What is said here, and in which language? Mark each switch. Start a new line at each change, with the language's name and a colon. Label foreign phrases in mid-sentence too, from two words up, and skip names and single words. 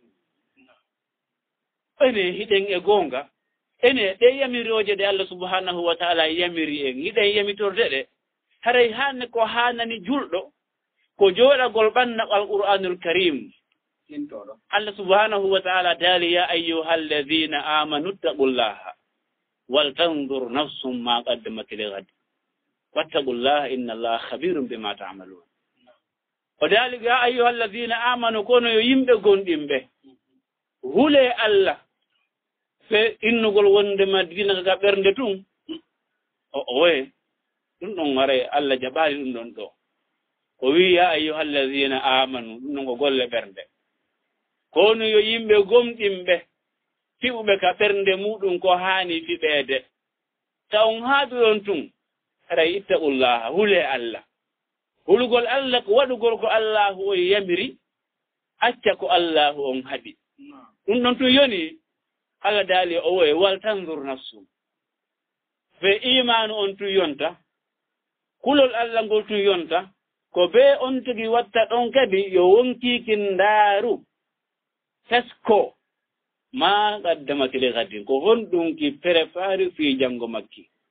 Fula: ene hiɗen e goonga ene ɗe yamirooje ɗe
Arabic: الله سبحانه وتعالى
Fula: yamiri en hiɗen yamitorde ɗe haray haanne ko haanani julɗo ko jooɗagol ɓanna
Arabic: القرآن الكريم الله سبحانه وتعالى
Fula: daali
Arabic: يا أيها الذين آمنوا اتقوا الله ولتنظر نفس ما قدمت لغد واتقوا الله إن الله خبير بما تعملون
Fula: o daali
Arabic: يا أيها الذين آمنوا
Fula: kono yo yimɓe gonɗimɓe hule Allah fe innugol wonde madina ga ɓernde tun o woye ɗum ɗon waray Allah jaɓaali ɗum ɗon ɗo o wi
Arabic: يا أيها الذين آمنوا
Fula: ɗum ɗon ko golle ɓernde kono yo yimɓe gomɗimɓe fiɓuɓe ka ɓernde muɗum ko haani fiɓeede taw on haaɓi on tun haray ittaqullaha hule Allah hulugol Allah ko waɗugol ko Allahu o yamiri acca ko Allahu on haɗi ɗum ɗon tun yoni Allah daali o woye
Arabic: ولتنظر نفس
Fula: fe imanu on tun yonta kulol Allah ngol tun yonta ko be on tigi watta ɗon kadi yo wonkikin ndaaru fesko
Arabic: ما قدمت لغد
Fula: ko honɗum ki prépare fi janngo makki